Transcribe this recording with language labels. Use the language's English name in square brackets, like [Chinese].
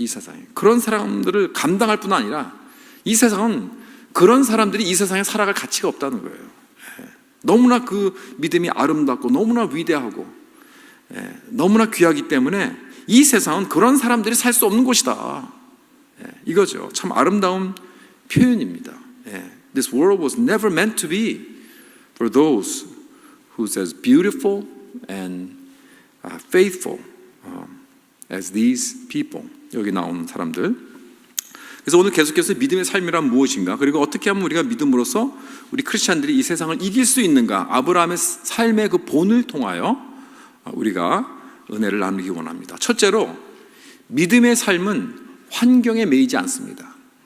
[Korean] 이 세상에 그런 사람들을 감당할 뿐 아니라 이 세상은 그런 사람들이 이 세상에 살아갈 가치가 없다는 거예요. 너무나 그 믿음이 아름답고 너무나 위대하고 너무나 귀하기 때문에 이 세상은 그런 사람들이 살 수 없는 곳이다. 이거죠. 참 아름다운 표현입니다. [English] This world was never meant to be for those who's as beautiful and faithful as these people. [Korean] 여기 나오는 사람들. 그래서 오늘 계속해서 믿음의 삶이란 무엇인가, 그리고 어떻게 하면 우리가 믿음으로써 우리 크리스찬들이 이 세상을 이길 수 있는가, 아브라함의 삶의 그 본을 통하여 우리가 은혜를 나누기 원합니다. 첫째로 믿음의 삶은 환경에 매이지 않습니다.